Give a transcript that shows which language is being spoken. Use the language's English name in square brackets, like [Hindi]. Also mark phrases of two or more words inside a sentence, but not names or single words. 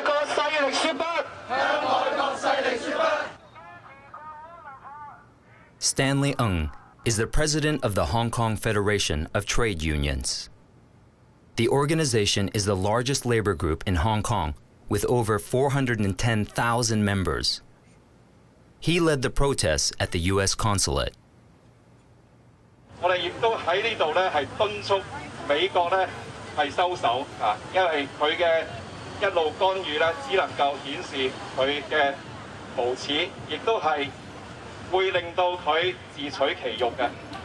[English] Stanley Ng is the president of the Hong Kong Federation of Trade Unions. The organization is the largest labor group in Hong Kong, with over 410,000 members. He led the protests at the U.S. consulate. [Cantonese] 我哋亦都喺呢度咧，係敦促美國咧係收手啊，因為佢嘅一路干預咧，只能夠顯示佢嘅無恥，亦都係會令到佢自取其辱嘅。